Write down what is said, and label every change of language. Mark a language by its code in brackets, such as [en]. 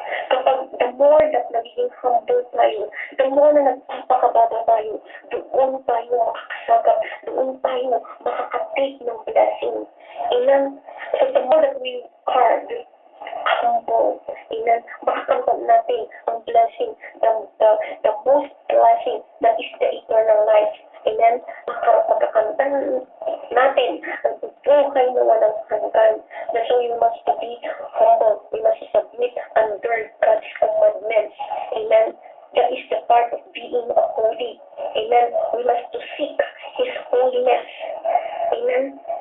[tl] Kapag the more that nagiging humble tayo, the more na nagpapakababa tayo, doon tayo makakasagap, doon tayo makakatake ng blessing. Amen. [en] So, the more that we are humble, amen, [tl] makakamtan natin ang blessing, [en] the most blessing that is the eternal life. Amen. [tl] Makakamtan natin ang buhay na walang hanggan. [en] So you must be humble. We must submit under God's commandments. Amen. That is the part of being a holy. Amen. We must to seek His holiness. Amen.